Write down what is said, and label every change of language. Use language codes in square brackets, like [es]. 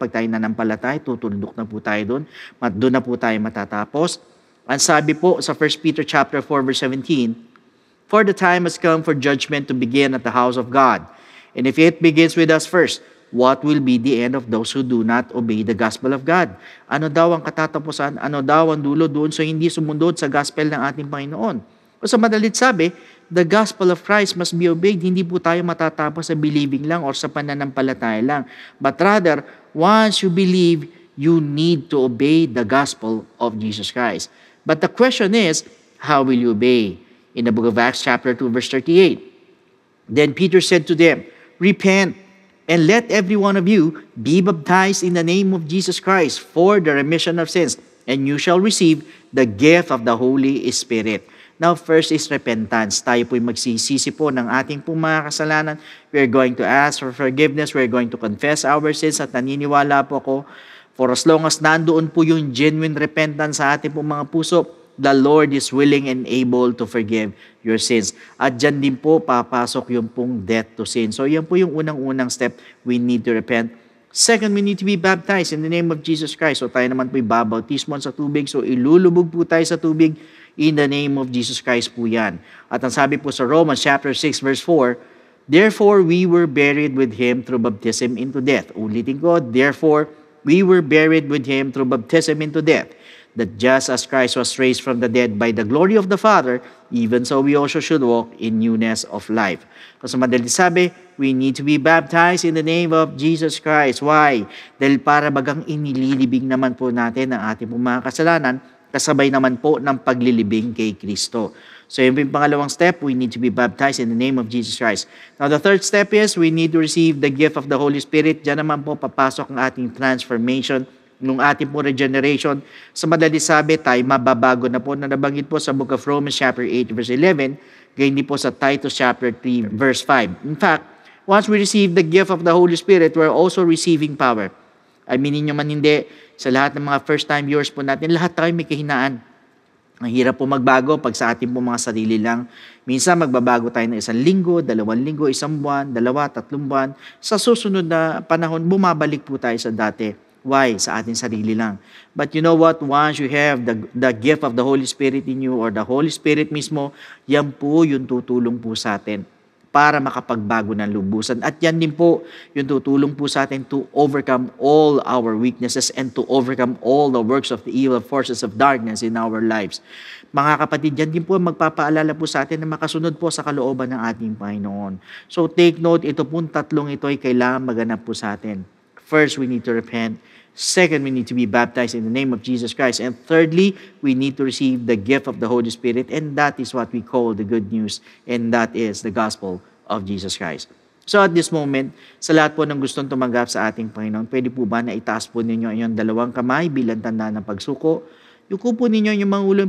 [tl] Pag tayo nanampalatay, tutundok na po tayo doon. Doon na po tayo matatapos. Ang sabi po sa [en] 1 Peter chapter 4 verse 17, for the time has come for judgment to begin at the house of God. And if it begins with us first, what will be the end of those who do not obey the gospel of God? [tl] Ano daw ang katatapusan? Ano daw ang dulo doon so hindi sumundod sa gospel ng ating Panginoon? O sa madalit sabi, [en] the gospel of Christ must be obeyed. [tl] Hindi po tayo matatapos sa believing lang or sa pananampalataya lang. [en] But rather, once you believe, you need to obey the gospel of Jesus Christ. But the question is, how will you obey? In the book of Acts chapter 2 verse 38, then Peter said to them, repent, and let every one of you be baptized in the name of Jesus Christ for the remission of sins, and you shall receive the gift of the Holy Spirit. Now, first is repentance. [tl] Tayo po'y magsisisi po ng ating pong mga kasalanan. [en] We're going to ask for forgiveness. We're going to confess our sins. [tl] At naniniwala po ako, [en] for as long as [tl] nandoon po yung [en] genuine repentance [tl] sa ating pong mga puso, [en] the Lord is willing and able to forgive your sins. [tl] At dyan din po papasok yung pong [en] death to sin. [tl] So yan po yung unang-unang step. [en] We need to repent. Second, we need to be baptized in the name of Jesus Christ. [tl] So tayo naman po'y babautismon sa tubig. So ilulubog po tayo sa tubig [en] in the name of Jesus Christ [tl] po yan. At ang sabi po sa [en] Romans chapter 6 verse 4, therefore we were buried with Him through baptism into death. [tl] Ulitin ko, [en] therefore we were buried with Him through baptism into death, that just as Christ was raised from the dead by the glory of the Father, even so we also should walk in newness of life. [tl] Kasi madalit sabi, [en] we need to be baptized in the name of Jesus Christ. Why? [tl] Dahil para bagang inililibing naman po natin ang ating mga kasalanan, kasabay naman po ng paglilibing kay Kristo. So yun yung pangalawang step, [en] we need to be baptized in the name of Jesus Christ. Now the third step is, we need to receive the gift of the Holy Spirit. [tl] Diyan naman po papasok ang ating transformation, nung ating po regeneration. Sa madali sabi, tayo mababago na po na nabanggit po sa book of Romans chapter 8 verse 11, gayon din po sa Titus chapter 3 verse 5. [en] In fact, once we receive the gift of the Holy Spirit, we're also receiving power. [tl] Aminin nyo man hindi, sa lahat ng mga first-time viewers po natin, lahat tayo may kahinaan. Ang hirap po magbago pag sa ating po mga sarili lang. Minsan magbabago tayo ng 1 linggo, 2 linggo, 1 buwan, 2, 3 buwan. Sa susunod na panahon, bumabalik po tayo sa dati. [en] Why? [tl] Sa ating sarili lang. [en] But you know what? Once you have the gift of the Holy Spirit in you, or the Holy Spirit mismo, [tl] yan po yung tutulong po sa atin para makapagbago ng lubusan. At yan din po yung tutulong po sa atin [en] to overcome all our weaknesses and to overcome all the works of the evil forces of darkness in our lives. [tl] Mga kapatid, yan din po magpapaalala po sa atin na makasunod po sa kalooban ng ating Panginoon. [en] So take note, [tl] ito pong tatlong ito ay kailangan maganap po sa atin. [en] First, we need to repent. Second, we need to be baptized in the name of Jesus Christ. And thirdly, we need to receive the gift of the Holy Spirit. And that is what we call the good news. And that is the gospel of Jesus Christ. So at this moment, [tl] sa lahat po ng gustong tumanggap sa ating Panginoon, pwede po ba na itaas po ninyo inyong dalawang kamay bilang tanda ng pagsuko? Yuko po ninyo yung mga ulo.